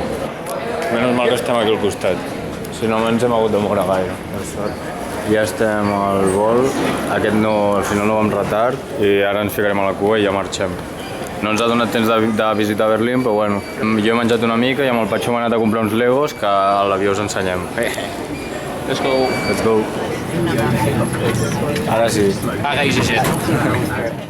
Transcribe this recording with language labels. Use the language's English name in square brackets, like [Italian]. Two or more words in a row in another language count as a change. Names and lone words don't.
[Catalan] Menys mal que estem aquí al costat, si no ens hem hagut de moure gaire, per sort. Ja estem al vol, aquest no, al final no vam retard i ara ens ficarem a la cua i ja marxem. No ens ha donat temps de visitar Berlín, però bueno, jo he menjat una mica i amb el Patxo m'he anat a comprar uns Legos que a l'avió us ensenyem. [English] Let's go. Let's go. [Catalan] Ara sí. Paga i 60.